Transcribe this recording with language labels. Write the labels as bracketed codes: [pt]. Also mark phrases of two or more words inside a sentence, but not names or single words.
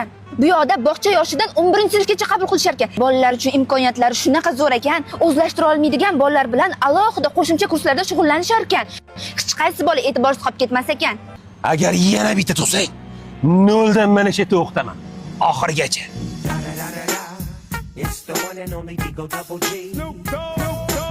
[uz] Bu yoqda bog'cha yoshidan 11-sinfgacha qabul qilishar ekan. Bolalar uchun imkoniyatlari shunaqa zo'r ekan, o'zlashtira olmaydigan bolalar bilan alohida qo'shimcha kurslarda shug'ullanishar ekan. Hech qaysi bola e'tiborsiz qolib ketmas ekan. Agar yana bitta tug'sak, noldan mana shu yerda o'qitaman. Oxirigacha. [en] It's the one and only Digo Double G.